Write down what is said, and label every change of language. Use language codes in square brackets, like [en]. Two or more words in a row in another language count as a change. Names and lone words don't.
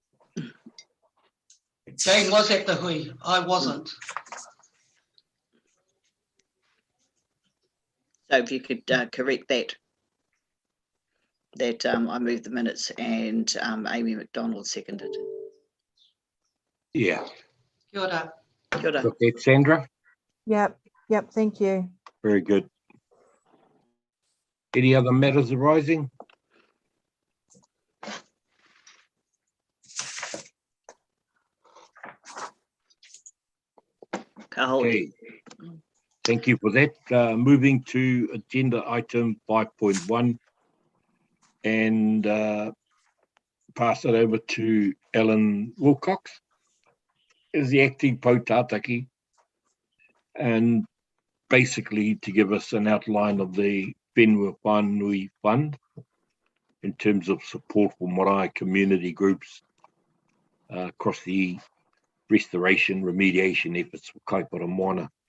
[en] Jane was at the hui, I wasn't. So if you could correct that I moved the minutes and Amy McDonald seconded. Yeah. [mi] Kia ora. Kia ora. [en] Got that, Sandra? Yep, thank you. Very good. Any other matters arising? [mi] Ka hoi. [en] Okay. Thank you for that. Moving to agenda item 5.1 and pass it over to Alan Wilcox as the acting Poutātaki, and basically to give us an outline of the Whenua Whānui Fund in terms of support for marae community groups across the restoration, remediation efforts for Kaipara Moana.